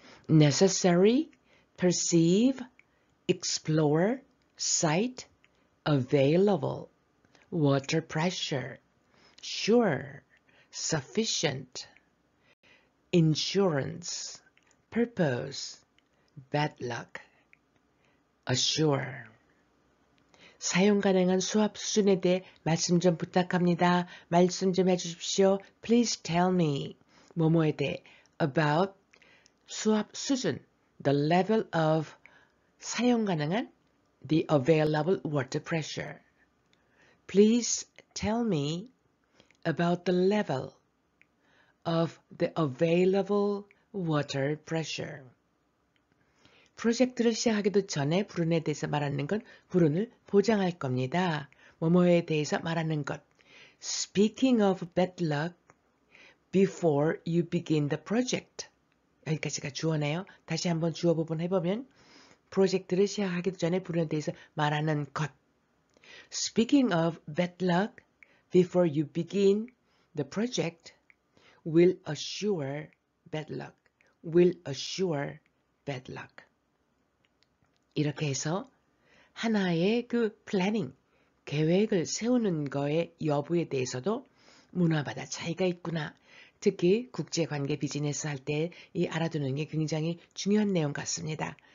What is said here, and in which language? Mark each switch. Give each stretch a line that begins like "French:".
English: necessary, perceive, explore, cite, available, water pressure, sure, sufficient, insurance, purpose, bad luck, assure.
Korean: 사용 가능한 수압 수준에 대해 말씀 좀 부탁합니다. 말씀 좀 해주십시오.
English: Please tell me.
Korean: 뭐뭐에 대해
English: about
Korean: 수압 수준
English: the level of
Korean: 사용 가능한
English: the available water pressure. Please tell me about the level of the available water pressure.
Korean: 프로젝트를 시작하기도 전에 불운에 대해서 말하는 건 불운을 보장할 겁니다. 뭐뭐에 대해서 말하는 것.
English: Speaking of bad luck before you begin the project.
Korean: 여기까지가 주어네요. 다시 한번 주어 부분 해보면 프로젝트를 시작하기도 전에 불운에 대해서 말하는 것.
English: Speaking of bad luck before you begin the project will assure bad luck. Will assure bad luck.
Korean: 이렇게 해서 하나의 그 플래닝, 계획을 세우는 거의 여부에 대해서도 문화마다 차이가 있구나. 특히 국제관계 비즈니스 할 때 이 알아두는 게 굉장히 중요한 내용 같습니다.